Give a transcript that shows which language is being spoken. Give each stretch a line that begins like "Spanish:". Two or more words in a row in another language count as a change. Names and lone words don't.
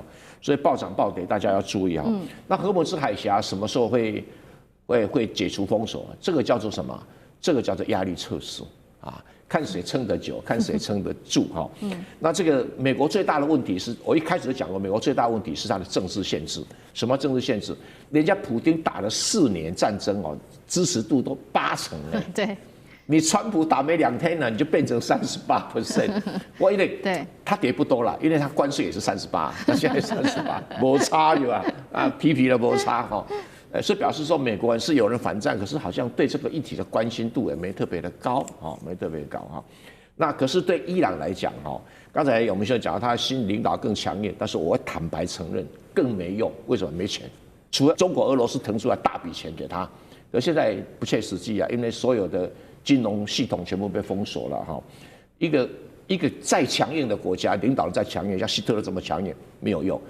Chinese: 所以暴漲暴跌大家要注意啊。那荷姆斯海峽什麼時候會解除封鎖？這個叫做什麼？這個叫做壓力測試啊，看誰撐得久，看誰撐得住哈。那這個美國最大的問題是，我一開始就講過，美國最大的問題是它的政治限制。什麼政治限制？人家普丁打了4年戰爭哦，支持度都80%了。对。你川普打沒2天呢，你就變成38%。我因為對他跌不多了，因為他關稅也是38，他現在38，沒差有啊，皮皮的沒差哈。所以表示說美國人是有人反戰，可是好像對這個議題的關心度也沒特別的高哈，沒特別高哈。那可是對伊朗來講哈，剛才有明兄講他新領導更強硬，但是我坦白承認更沒用。為什麼？沒錢，除了中國、俄羅斯騰出來大筆錢給他，可現在不切實際啊，因為所有的金融系統全部被封鎖了哈，一個再強硬的國家，領導人再強硬，像希特勒這麼強硬沒有用。